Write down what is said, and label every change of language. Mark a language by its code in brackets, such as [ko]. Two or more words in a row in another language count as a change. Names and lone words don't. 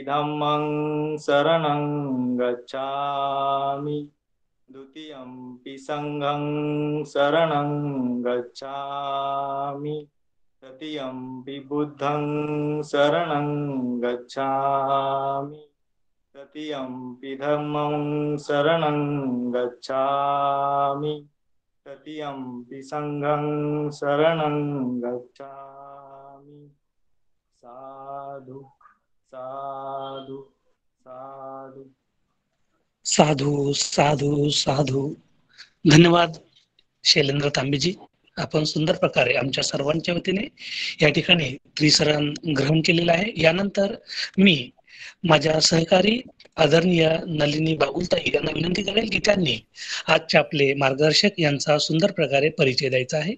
[pi] धम्मं शरणं गच्छामि, द्वितीयंपि संघं शरणं गच्छामि, तृतीयंपि बुद्धं शरणं गच्छामि, तृतीयंपि धम्मं शरणं गच्छामि, तृतीयंपि संघं शरणं गच्छामि. साधु साधु साधु साधू साधू साधू. [mr] धन्यवाद शैलेंद्र तांबेजी. आपण सुंदर प्रकारे आमच्या सर्वांच्या वतीने या ठिकाणी त्रिशरण ग्रहण केलेलं आहे. यानंतर मी माझ्या सहकारी आदरणीय नलिनी बागुलताई यांना विनंती करेल की त्यांनी आजचे आपले मार्गदर्शक यांचा सुंदर प्रकारे परिचय द्यायचा आहे.